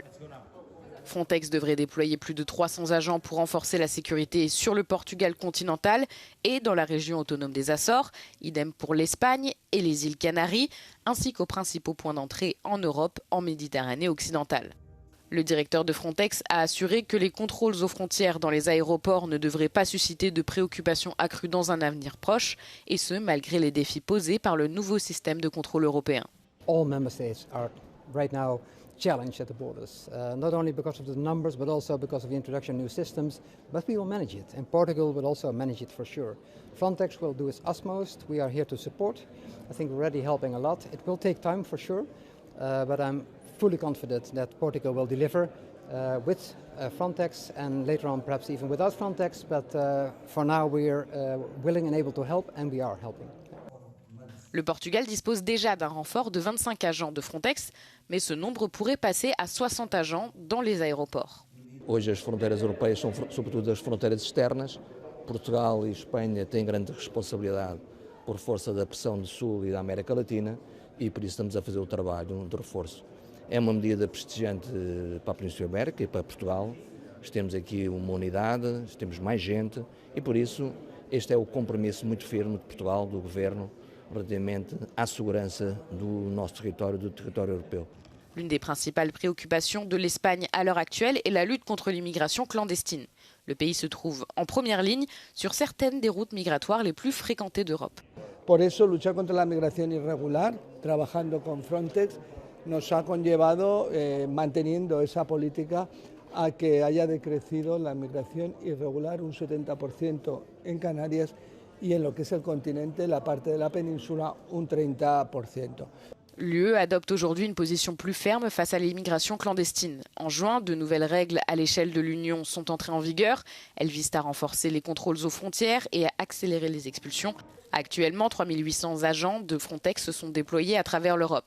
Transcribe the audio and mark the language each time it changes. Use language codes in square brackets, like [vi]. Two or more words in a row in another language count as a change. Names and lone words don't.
[fr] Frontex devrait déployer plus de 300 agents pour renforcer la sécurité sur le Portugal continental et dans la région autonome des Açores, idem pour l'Espagne et les îles Canaries, ainsi qu'aux principaux points d'entrée en Europe, en Méditerranée occidentale. Le directeur de Frontex a assuré que les contrôles aux frontières dans les aéroports ne devraient pas susciter de préoccupations accrues dans un avenir proche, et ce malgré les défis posés par le nouveau système de contrôle européen. [en] All member states are right now challenged at the borders, not only because of the numbers but also because of the introduction of new systems, but we will manage it, and Portugal will also manage it for sure. Frontex will do its utmost. We are here to support. I think we're already helping a lot. It will take time for sure, but I'm fully confident that Portugal will deliver with Frontex and later on perhaps even without Frontex, but for now we are willing and able to help, and we are helping. [fr] Le Portugal dispose déjà d'un renfort de 25 agents de Frontex, mais ce nombre pourrait passer à 60 agents dans les aéroports. [pt] Hoje as fronteiras europeias são sobretudo as fronteiras externas. Portugal e Espanha têm grande responsabilidade por força da pressão do Sul e da América Latina e por isso estamos a fazer o trabalho de reforço. É uma medida prestigiante para a Península Ibérica e para Portugal. Temos aqui uma unidade, temos mais gente e por isso este é o compromisso muito firme de Portugal, do Governo, relativamente à segurança do nosso território, do território europeu. [fr] L'une des principales préoccupations de l'Espagne à l'heure actuelle est la lutte contre l'immigration clandestine. Le pays se trouve en première ligne sur certaines des routes migratoires les plus fréquentées d'Europe. [es] Por eso, luchar contra la migración irregular, trabajando con Frontex, nos ha conllevado, manteniendo esa política, a que haya decrecido la migración irregular un 70% en Canarias y en lo que es el continente, la parte de la península, un 30%. [fr] L'UE adopte aujourd'hui une position plus ferme face à l'immigration clandestine. En juin, de nouvelles règles à l'échelle de l'Union sont entrées en vigueur. Elles visent à renforcer les contrôles aux frontières et à accélérer les expulsions. Actuellement, 3800 agents de Frontex sont déployés à travers l'Europe.